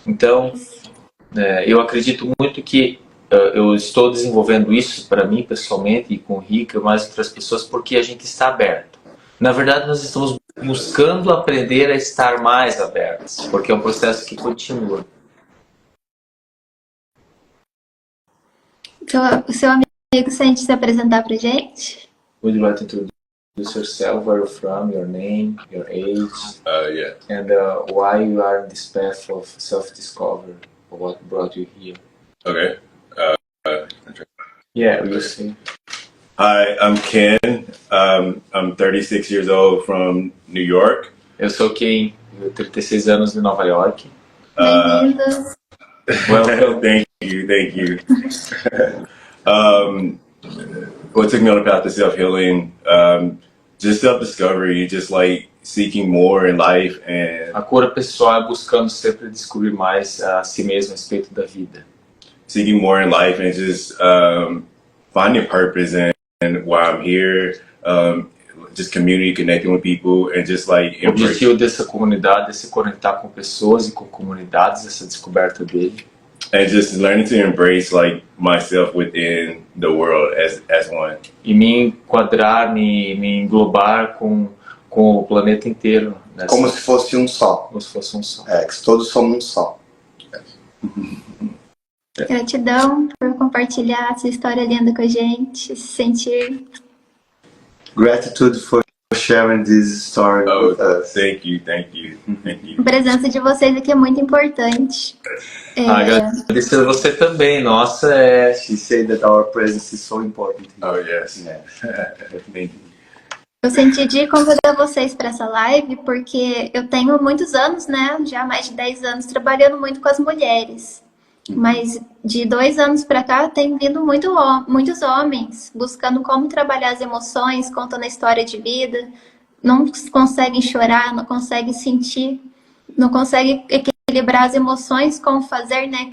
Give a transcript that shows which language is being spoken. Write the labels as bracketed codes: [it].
[pt] Então, eu acredito muito que eu estou desenvolvendo isso para mim pessoalmente e com o Rica e mais outras pessoas porque a gente está aberto. Na verdade, nós estamos buscando aprender a estar mais abertos, porque é um processo que continua. O seu amigo sente se apresentar pra gente? [en] Would you like to introduce? introduce yourself, where you're from, your name, your age, Yeah. and why you are in this path of self-discovery, what brought you here. Okay. Yeah, you see. Hi, I'm Ken. I'm 36 years old from New York. [pt] Eu sou Ken, eu tenho 36 anos de Nova York. Bem-vindos. [en] Welcome. Thank you. What took me on the path of self-healing? Just self-discovery, just like seeking more in life and [pt] A cura pessoal é buscando sempre descobrir mais a si mesmo a respeito da vida. [en] seeking more in life and just finding purpose and why I'm here. Just community, connecting with people, and just like [pt] O objetivo dessa comunidade é se conectar com pessoas e com comunidades, essa descoberta dele. [en] and just learning to embrace like myself within the world as one. [pt] E me enquadrar, me englobar com o planeta inteiro. Nessa, Como se fosse um só. como se fosse um só. Que todos somos um só. Gratidão por compartilhar essa história linda com a gente, se sentir. [en] Gratitude for sharing this story with us. Thank you. [pt] A presença de vocês aqui é muito importante. Agradecer a você também, nossa, [en] She said that our presence is so important. Oh yes. Yeah. Thank you. [pt] Eu senti de convidar vocês para essa live porque eu tenho muitos anos, né? Já mais de 10 anos trabalhando muito com as mulheres. Mas de 2 anos para cá tem vindo muitos homens buscando como trabalhar as emoções, contando a história de vida, não conseguem chorar, não conseguem sentir, não conseguem equilibrar as emoções com fazer, né?